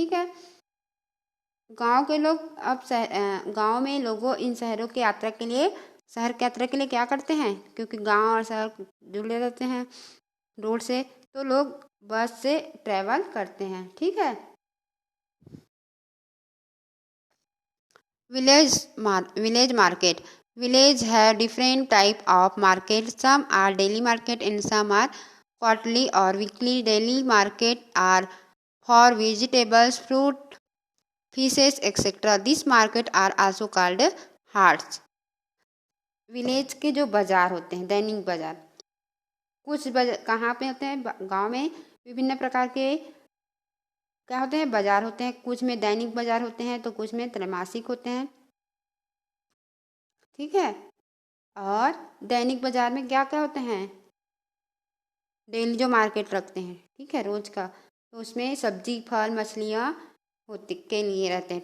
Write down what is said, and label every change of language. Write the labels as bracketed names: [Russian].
[Hindi] ठीक है, गांव के लोग अब गांव में लोगों इन शहरों की यात्रा के लिए, शहर की यात्रा के लिए क्या करते हैं, क्योंकि गांव और शहर जुड़े रहते हैं रोड से, तो लोग बस से ट्रैवल करते हैं। ठीक है, [English] village market. Village have different type of market. Some are daily market and some are quarterly or weekly. Daily market are for vegetables, fruit, fishes, etc. These market are also called haats. [Hindi] Village के जो बाजार होते हैं, दैनिक बाजार, कुछ कहाँ पे होते हैं, गांव में विभिन्न प्रकार के क्या होते हैं, बाजार होते हैं। कुछ में दैनिक बाजार होते हैं तो कुछ में त्रैमासिक होते हैं। ठीक है, और दैनिक बाजार में क्या क्या होते हैं, डेली जो मार्केट रखते हैं, ठीक है, रोज का, तो उसमें सब्जी, फल, मछलियाँ होते के लिए रहते हैं।